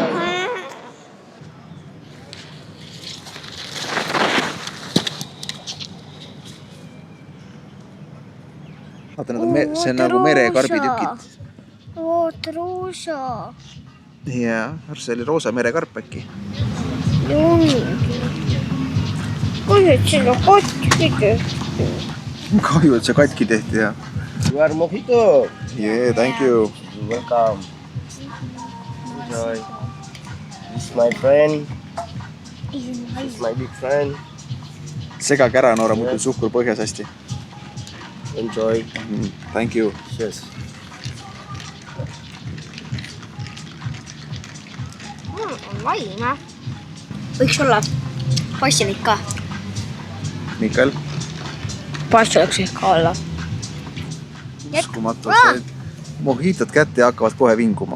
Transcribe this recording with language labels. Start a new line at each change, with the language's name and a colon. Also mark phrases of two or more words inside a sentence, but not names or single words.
Estonian: Vaata, see on nagu merekarbitükid. Oot, roosa. Jaa, see oli roosa merekarp äkki. Jungi. Kui et sinna katki tehti. Kahju, et see katki tehti, jah.
English: You are mojito. Yeah, thank you. Welcome. Enjoy. This is my friend. This is my big friend.
Estonian: Segage ära, Noora, muidu suhkur põhjas hästi.
English: Enjoy. Thank you. Cheers.
Estonian: On laim, võiks olla passionit ka. Mikael, Pass oleks ehk ka olla. uskumatu, see mojitod kätte ja hakkavad kohe vinguma.